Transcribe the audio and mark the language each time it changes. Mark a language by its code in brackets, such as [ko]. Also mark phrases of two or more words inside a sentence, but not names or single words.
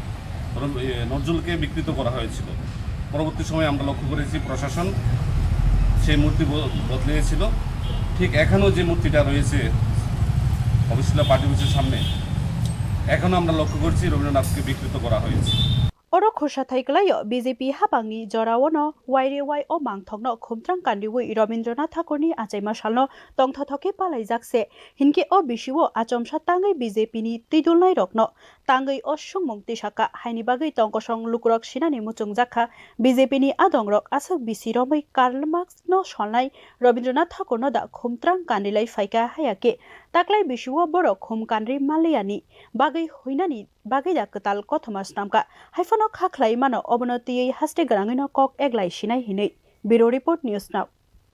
[bn] নজরুলকে বিকৃত করা হয়েছিল পরবর্তী সময়ে আমরা লক্ষ্য করেছি প্রশাসন সেই মূর্তি বদলিয়েছিল ঠিক এখনও যে মূর্তিটা রয়েছে অবশ্যই পার্টি অফিসের সামনে এখনও আমরা লক্ষ্য করছি রবীন্দ্রনাথকে বিকৃত করা হয়েছে [trp] Oro khosha thaiklayo BJP habangni jorawono wairewai o mangthongno khumtrang kandiwi Rabindranath Thakurni achaima salno tongthothoke palaijakse hinke o bisiwo achomsa tangai BJP ni tidulnai rokno tangai o sungmung tisaka haini bagai tongkosong lukrok sinani muchungjakha BJP ni adongrok asak bisiromai Karl Marx no solnai Rabindranath Thakurno da khumtrang kandilai faika hayake taklai bisiwo borok khum kandri maliani bagai hoinani bagai da katal kothomas namka haifano khaklai mano obonoti haste garangino kok eglai sinai hinei Bureau Report News Now